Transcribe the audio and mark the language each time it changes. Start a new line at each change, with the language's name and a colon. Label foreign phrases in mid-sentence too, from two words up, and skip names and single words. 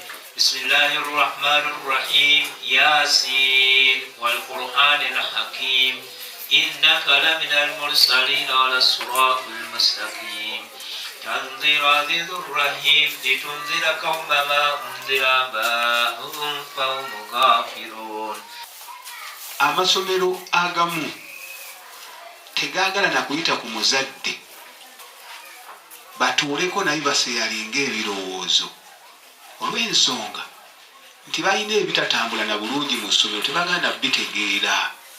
Arabic: بسم الله الرحمن الرحيم. يس والقرآن الحكيم. إنك لمن المرسلين على الصراط المستقيم تنذر عزيز الرحيم لتنذر قوم ما أنذر آباؤهم فهم غافلون.
Ganda: Amasomero agamu tegaagala na kuyita ku muzadde batuuleko naye baseyalinga ebirowoozo olw'ensonga nti balina ebitatambula na bulungi mu ssomero tebaganda bitegeera.